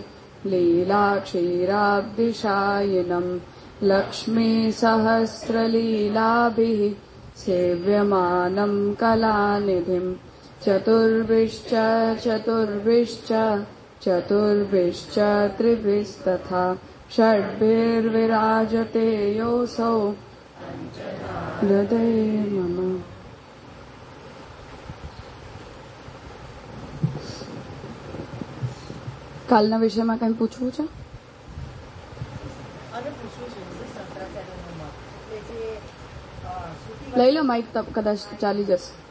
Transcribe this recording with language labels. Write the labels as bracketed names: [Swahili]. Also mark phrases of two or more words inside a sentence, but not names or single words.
[Sanskrit] लीलाक्षीराब्धिशायिनं लक्ष्मीसहस्रलीलाभिः सेव्यमानं कलानिधिं चतुर्भिश्च त्रिभिस्तथा षड्भिर्विराजते योऽसौ हृदये मम। [Gujarati] કાલના વિષયમાં કંઈ પૂછવું છે? લઈ લો માઇક, કદાચ ચાલી જશે.